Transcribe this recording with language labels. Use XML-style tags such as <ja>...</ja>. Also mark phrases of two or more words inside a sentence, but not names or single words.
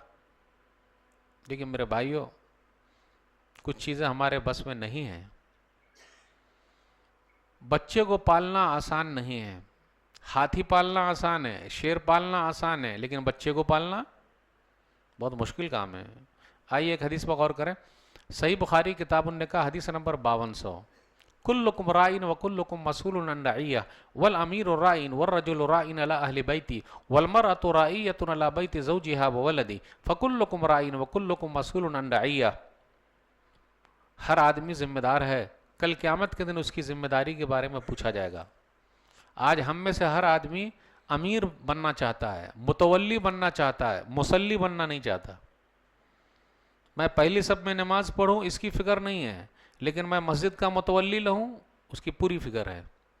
<ur>لیکن میرے بھائیو، کچھ چیزیں ہمارے بس میں نہیں ہیں. بچے کو پالنا آسان نہیں ہے. ہاتھی پالنا آسان ہے، شیر پالنا آسان ہے، لیکن بچے کو پالنا بہت مشکل کام ہے. آئیے ایک حدیث پر غور کریں۔ صحیح بخاری کتاب نکاح حدیث نمبر 5200,</ur> <ar>كلكم راع وكلكم مسؤول عن رعية والأمير راع والرجل راع على أهل بيتي والمرأة راعية على بيت زوجها وولدي فكلكم راع وكلكم مسؤول عن رعية.</ar> <ur>ہر آدمی ذمہ دار ہے، کل قیامت کے دن اس کی ذمہ داری کے بارے میں پوچھا جائے گا. آج ہم میں سے ہر آدمی امیر بننا چاہتا ہے، متولی بننا چاہتا ہے، مصلی بننا نہیں چاہتا. میں پہلی سب میں نماز پڑھوں اس کی فکر نہیں ہے، لیکن میں مسجد کا متولی رہوں اس کی پوری فکر ہے.</ur>